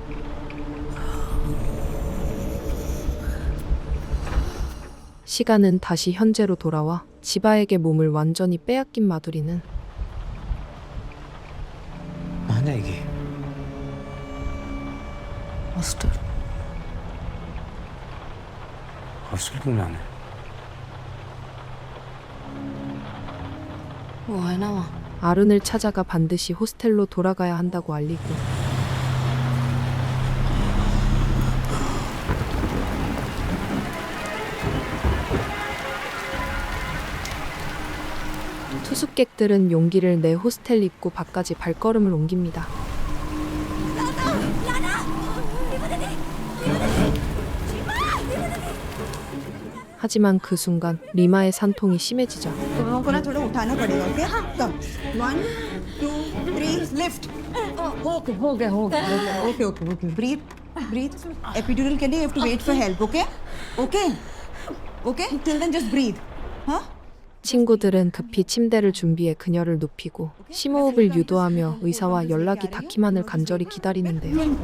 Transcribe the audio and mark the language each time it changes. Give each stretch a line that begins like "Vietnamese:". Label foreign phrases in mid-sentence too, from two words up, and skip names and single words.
Korean: 시간은 다시 현재로 돌아와 지바에게 몸을 완전히 빼앗긴 마두리는
Hindi: कहाँ जाएगी? हॉस्टल. हॉस्टल क्यों जाना है? वो है ना वहाँ
Korean: 아룬을 찾아가 반드시 호스텔로 돌아가야 한다고 알리고 투숙객들은 용기를 내 호스텔 입구 밖까지 발걸음을 옮깁니다. 하지만 그 순간 리마의 산통이 심해지자
Hindi: तुम लोगों को ना थोड़ा उठाना पड़ेगा
English: OK come 1 2 3 lift
Hindi: हो गया
English: OK OK breathe epidural
Hindi: के लिए
English: you have to wait for help OK OK OK till then just breathe हाँ
Korean: 친구들은 급히 침대를 준비해 그녀를 눕히고 심호흡을 유도하며 의사와 연락이 닿기만을 간절히 기다리는데요.